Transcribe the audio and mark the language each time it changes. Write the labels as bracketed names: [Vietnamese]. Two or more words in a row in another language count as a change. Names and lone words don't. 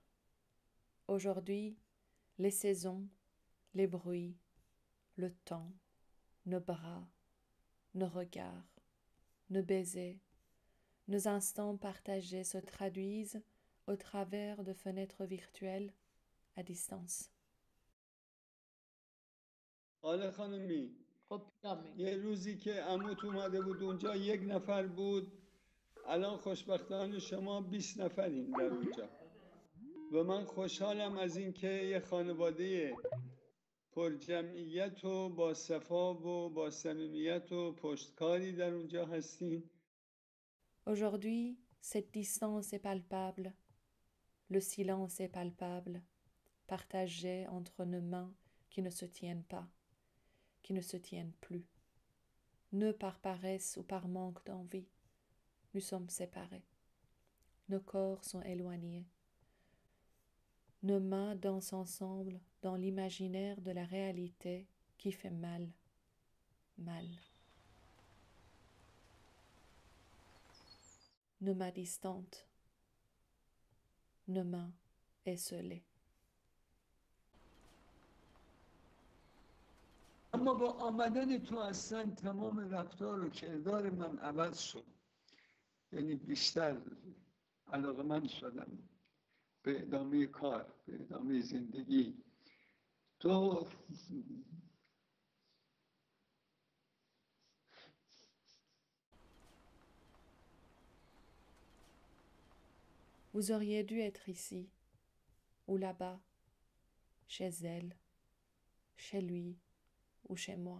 [French] Aujourd'hui, les saisons, les bruits, le temps, nos bras, nos regards, nos baisers, nos instants partagés se traduisent au travers de fenêtres virtuelles à distance. [Persian] حالا خانمی یه روزی که عموت اومده بود اونجا یک نفر بود الان خوشبختانه شما 20 نفرین در اونجا و من خوشحالم از اینکه یه خانواده پر جمعیت و با صفا و با صمیمیت و پشتکاری در اونجا هستین. [French] Aujourd'hui, cette distance est palpable, le silence est palpable, partagé entre nos mains qui ne se tiennent pas, qui ne se tiennent plus. Ne par paresse ou par manque d'envie, nous sommes séparés. Nos corps sont éloignés. Nos mains dansent ensemble dans l'imaginaire de la réalité qui fait mal, mal. Nos mains distantes, nos mains esselées. [Persian] اما با آمدن تو اصلا تمام رفتار و کردار من عوض شد یعنی بیشتر علاقه‌مند شدم به ادامه کار به ادامه زندگی تو [French] Vous auriez dû être ici, ou là-bas, chez elle, chez lui ou chez moi.